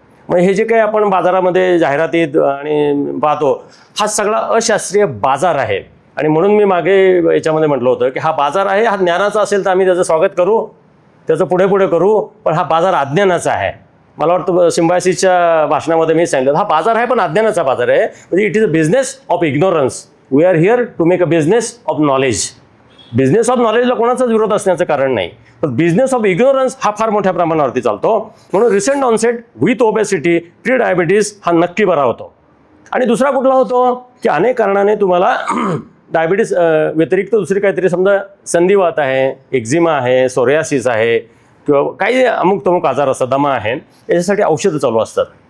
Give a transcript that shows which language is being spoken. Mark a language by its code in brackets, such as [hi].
[mr] मग हे जे काही आपण बाजारामध्ये जाहिरातीत आणि पाहतो, हा सगळा अशास्त्रीय बाजार आहे. आणि म्हणून मी मागे याच्यामध्ये म्हटलं होतं की हा बाजार आहे, हा ज्ञानाचा असेल तर आम्ही त्याचं स्वागत करू, त्याचं पुढे पुढे करू, पण हा बाजार अज्ञानाचा आहे. मला वाटतं सिम्बायसिसच्या भाषणामध्ये मी सांगितलं हा बाजार आहे पण अज्ञानाचा बाजार आहे. [en] म्हणजे it is a business of ignorance. We are here to make a business of knowledge. [mr] Business of नॉलेजला कोणाचाच विरोध असण्याचं कारण नाही, पण बिझनेस ऑफ इग्नोरन्स हा फार मोठ्या प्रमाणावरती चालतो. म्हणून recent onset with obesity, pre diabetes हा नक्की बरा होतो. आणि दुसरा कुठला होतो की अनेक कारणाने तुम्हाला डायबिटीज व्यतिरिक्त दुसरी काहीतरी समजा संधिवात आहे, एक्झिमा आहे, सोरियासिस आहे किंवा काही अमुक तमुक आजार असतात, दमा आहे, याच्यासाठी औषधं चालू असतात.